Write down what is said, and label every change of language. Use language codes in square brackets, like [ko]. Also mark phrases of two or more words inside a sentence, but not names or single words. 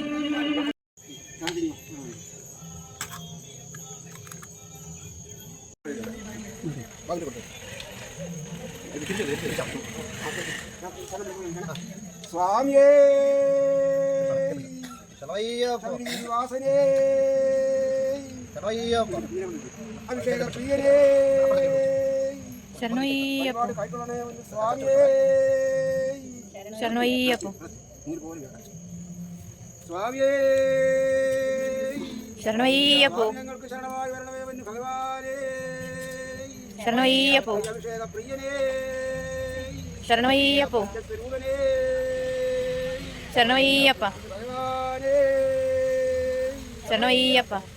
[ml] സ്വാമിയേ വാസനേ അഭിഷേക പ്രിയനേ ശരണയ്യപ്പോ स्वामिये ശരണയ്യപ്പോ स्वामिये ശരണയ്യപ്പോ ഞങ്ങൾക്ക് ശരണമായി വരണമേ ഭഗവാനേ ശരണയ്യപ്പോ അഭിഷേക പ്രിയനേ ശരണയ്യപ്പോ സ്വരൂപനേ ശരണയ്യപ്പ ഭഗവാനേ ശരണയ്യപ്പ